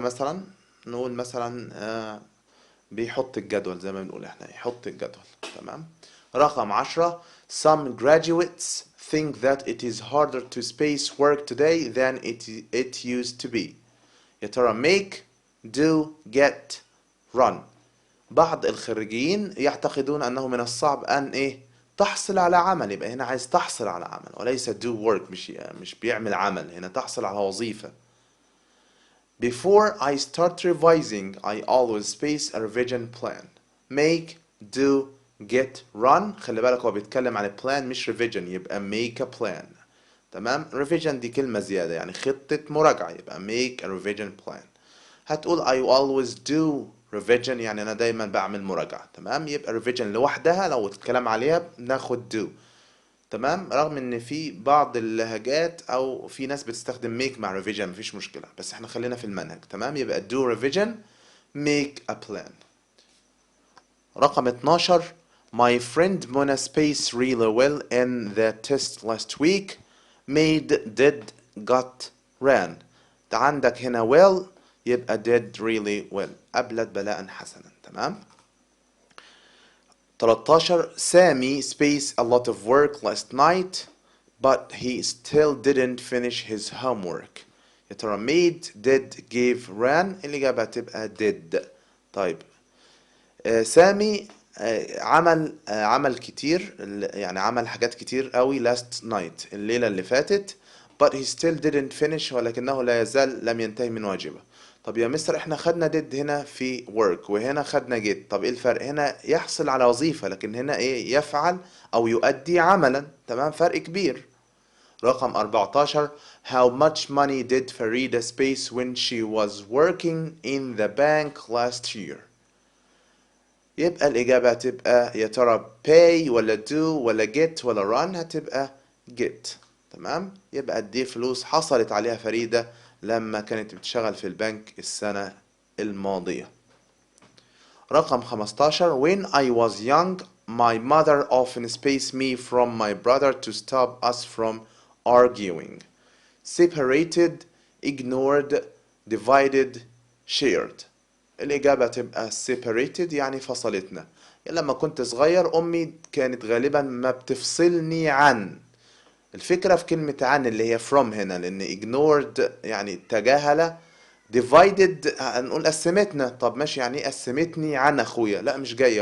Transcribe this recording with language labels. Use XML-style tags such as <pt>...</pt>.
<ar>مثلا نقول مثلا بيحط الجدول زي ما بنقول احنا يحط الجدول. تمام. رقم 10.</ar> <en>Some graduates think that it is harder to space work today than it used to be.</en> <ar>يا ترى</ar> <en>make, do, get, run.</en> <ar>بعض الخريجين يعتقدون أنه من الصعب أن تحصل على عمل. يبقى هنا عايز تحصل على عمل وليس</ar> <en>do work.</en> <ar>مش بيعمل عمل هنا، تحصل على وظيفة.</ar> <en>Before I start revising I always space a revision plan. Make, do, get, run.</en> <ar>خلي بالك هو بيتكلم عن plan مش revision، يبقى</ar> <en>make a plan.</en> <ar>تمام. revision دي كلمة زيادة يعني خطة مراجعة، يبقى</ar> <en>make a revision plan.</en> <ar>هتقول</ar> <en>I always do revision</en> <ar>يعني أنا دايما بعمل مراجعة. تمام. يبقى revision لوحدها لو الكلام عليها بناخد do. تمام. رغم ان في بعض اللهجات او في ناس بتستخدم make مع revision مفيش مشكلة، بس احنا خلينا في المنهج. تمام. يبقى</ar> <en>do revision make a plan.</en> <ar>رقم 12.</ar> <en>My friend Mona spaced really well in the test last week. Made, did, got, ran.</en> <ar>ده عندك هنا</ar> <en>well يبقى did really well.</en> <ar>أبلت بلاء حسنا. تمام. 13.</ar> <en>Sammy spaced a lot of work last night but he still didn't finish his homework.</en> <ar>يا ترى</ar> <en>made, did, gave, ran.</en> <ar>الإجابة تبقى did. طيب سامي عمل كتير يعني عمل حاجات كتير قوي</ar> <en>last night</en> <ar>الليلة اللي فاتت</ar> <en>but he still didn't finish</en> <ar>ولكنه لا يزال لم ينتهي من واجبه. طب يا مستر احنا خدنا did هنا في work وهنا خدنا get. طب ايه الفرق؟ هنا يحصل على وظيفة لكن هنا يفعل او يؤدي عملا. تمام. فرق كبير. رقم 14.</ar> <en>How much money did Farida space when she was working in the bank last year?</en> <ar>يبقى الإجابة هتبقى يا ترى pay ولا do ولا get ولا run. هتبقى get. تمام. يبقى دي فلوس حصلت عليها فريدة لما كانت بتشتغل في البنك السنة الماضية. رقم 15.</ar> <en>When I was young my mother often spaced me from my brother to stop us from arguing. Separated, ignored, divided, shared.</en> <ar>الإجابة تبقى separated يعني فصلتنا. يعني لما كنت صغير أمي كانت غالبا ما بتفصلني عن. الفكرة في كلمة عن اللي هي from هنا لأن ignored يعني تجاهل. divided هنقول قسمتنا. طب ماشي يعني ايه قسمتني عن أخويا؟ لا مش جاية.</ar>